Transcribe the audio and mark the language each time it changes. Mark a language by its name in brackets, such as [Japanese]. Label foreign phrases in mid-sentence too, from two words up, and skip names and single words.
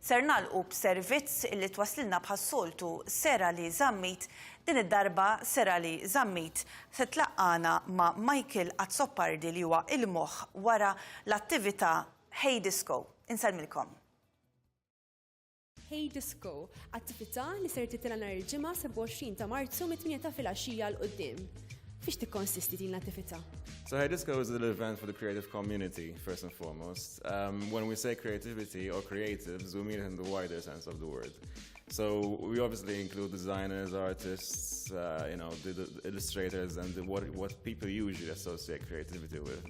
[Maltese] Ser nagħlqu b'servizz li twaslilna bħas-soltu sera li żammit, din id-darba sera li żammit se tlaqqana ma' Michael Azzopardi li huwa il-moħħ wara l-attività Hey Disco. Insellmilkom. Hey Disco, attività li ser titilha nhar il-ġimgħa 27 ta' Marzu mit-8 ta' filgħaxija l qudiem. Fiex tikkonsisti din l-attività? [English] So Hey Disco is a little event for the creative community, first and foremost. When we say creativity or creatives, we mean it in the wider sense of the word. So we obviously include designers, artists, the illustrators, and what people usually associate creativity with.